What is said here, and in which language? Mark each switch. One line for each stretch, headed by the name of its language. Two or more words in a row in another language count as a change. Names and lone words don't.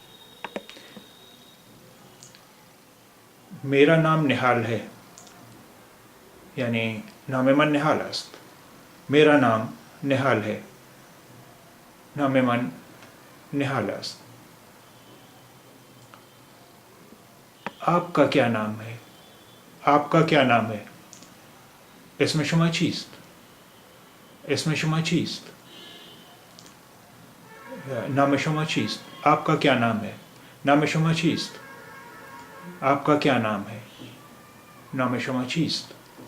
Hindi: मेरा नाम निहाल है यानी
Persian: نام من نهال است.
Hindi: मेरा नाम निहाल है.
Persian: نام من نهال است.
Hindi: आपका क्या नाम है? आपका क्या नाम है?
Persian: اسم شما چیست؟ اسم شما چیست؟ نام شما چیست؟
Hindi: आपका क्या नाम है?
Persian: نام شما چیست؟
Hindi: आपका क्या नाम है?
Persian: نام شما چیست؟